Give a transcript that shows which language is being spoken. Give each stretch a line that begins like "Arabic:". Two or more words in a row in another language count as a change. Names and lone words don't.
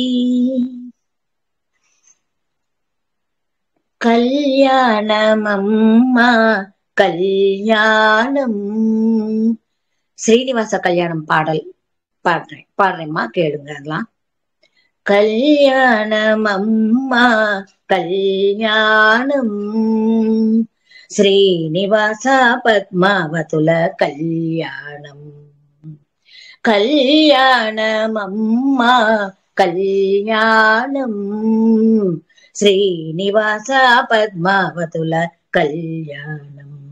Tamil: கல்யாணமம்மா கல்யாணம். ஸ்ரீனிவாச கல்யாணம் பாடல் பாடுறேம்மா, கேளுங்க. அதெல்லாம் கல்யாணமம்மா கல்யாணம்.
Telugu: శ్రీనివాస పద్మావతుల కళ్యాణం కళ్యాణమమ్మ కళ్యాణం శ్రీనివాస పద్మావతుల కళ్యాణం